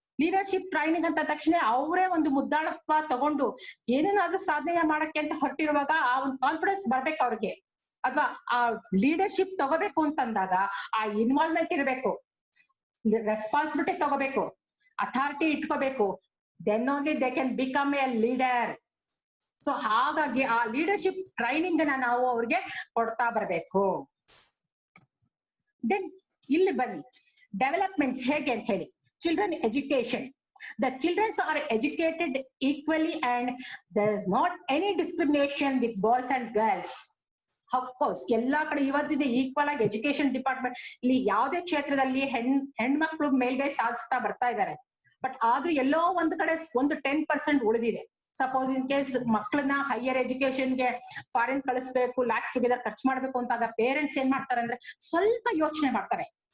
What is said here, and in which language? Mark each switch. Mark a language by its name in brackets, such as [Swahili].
[Kannada] Leadership training ಅಂತ ತಕ್ಷಣ ಅವರೇ ಒಂದು ಮುದ್ದಾಳತ್ವ ತಗೊಂಡು ಏನೇನಾದ್ರೂ ಸಾಧನೆ ಮಾಡಕ್ಕೆ ಅಂತ ಹೊರಟಿರುವಾಗ ಆ ಒಂದು ಕಾನ್ಫಿಡೆನ್ಸ್ ಬರ್ಬೇಕು ಅವ್ರಿಗೆ. ಅಥವಾ ಆ ಲೀಡರ್ಶಿಪ್ ತಗೋಬೇಕು ಅಂತಂದಾಗ ಆ ಇನ್ವಾಲ್ವ್ಮೆಂಟ್ ಇರಬೇಕು, ರೆಸ್ಪಾನ್ಸಿಬಿಲಿಟಿ ತಗೋಬೇಕು, ಅಥಾರಿಟಿ ಇಟ್ಕೋಬೇಕು. [English] then only they can become a leader. [Kannada] So ಹಾಗಾಗಿ ಆ ಲೀಡರ್ಶಿಪ್ ಟ್ರೈನಿಂಗ್ ನಾವು ಅವ್ರಿಗೆ ಕೊಡ್ತಾ ಬರ್ಬೇಕು. ದೆನ್ ಇಲ್ಲಿ ಬನ್ನಿ, ಡೆವಲಪ್ಮೆಂಟ್ಸ್ ಹೇಗೆ ಅಂತ ಹೇಳಿ. Children education. [English] The children are educated equally and there is not any discrimination with boys and girls. Of course [Kannada] ಎಲ್ಲಾ ಕಡೆ ಇವತ್ತಿದೆ ಈಕ್ವಲ್ ಆಗಿ ಎಜುಕೇಶನ್ ಡಿಪಾರ್ಟ್ಮೆಂಟ್ ಇಲ್ಲಿ ಯಾವುದೇ ಕ್ಷೇತ್ರದಲ್ಲಿ ಹೆಣ್ಮಕ್ಳು ಮೇಲ್ಗೈ ಸಾಧಿಸ್ತಾ ಬರ್ತಾ ಇದ್ದಾರೆ. ಬಟ್ ಆದ್ರೂ ಎಲ್ಲೋ ಒಂದ್ ಕಡೆ ಒಂದು 10% ಉಳಿದಿದೆ. [English] suppose in case [Kannada] ಮಕ್ಕಳನ್ನ ಹೈಯರ್ ಎಜುಕೇಶನ್ಗೆ ಫಾರಿನ್ ಕಳಿಸ್ಬೇಕು, ಲ್ಯಾಕ್ಸ್ ಟುಗೆದರ್ ಖರ್ಚು ಮಾಡ್ಬೇಕು ಅಂತಾಗ ಪೇರೆಂಟ್ಸ್ ಏನ್ ಮಾಡ್ತಾರೆ ಅಂದ್ರೆ ಸ್ವಲ್ಪ ಯೋಚನೆ ಮಾಡ್ತಾರೆ.